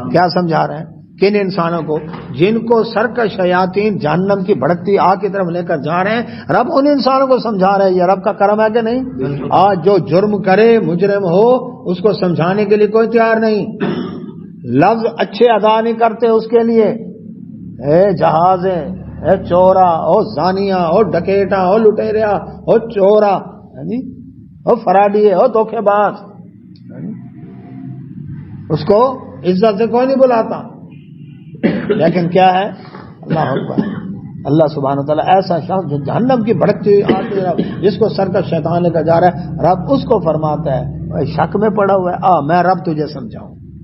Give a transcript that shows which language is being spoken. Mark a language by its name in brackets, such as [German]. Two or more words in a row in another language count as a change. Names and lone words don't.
[Urdu] کیا سمجھا رہے ہیں کن انسانوں کو؟ جن کو سرکش شیاطین جہنم کی بھڑکتی آگ کی طرف لے کر جا رہے ہیں، رب ان انسانوں کو سمجھا رہے ہیں۔ یہ رب کا کرم ہے کہ نہیں؟ آج جو جرم کرے، مجرم ہو، اس کو سمجھانے کے لیے کوئی تیار نہیں، لفظ اچھے ادا نہیں کرتے اس کے لیے۔ اے جہازیں، اے چورا، او زانیہ، او ڈکیٹا، او لٹیریا، او چورا، او فراڈی، او دھوکے باز، اس کو عزت سے کوئی نہیں بلاتا۔ لیکن کیا ہے؟ [Arabic] اللہ اکبر، اللہ سبحانہ وتعالیٰ [Urdu] ایسا شخص جو جہنم کی بھڑکتی ہوئی آگ کی طرف جس کو سرکش شیطان لے کر جا رہا ہے، رب اس کو فرماتا ہے شک میں پڑا ہوا ہے، میں رب تجھے سمجھاؤں۔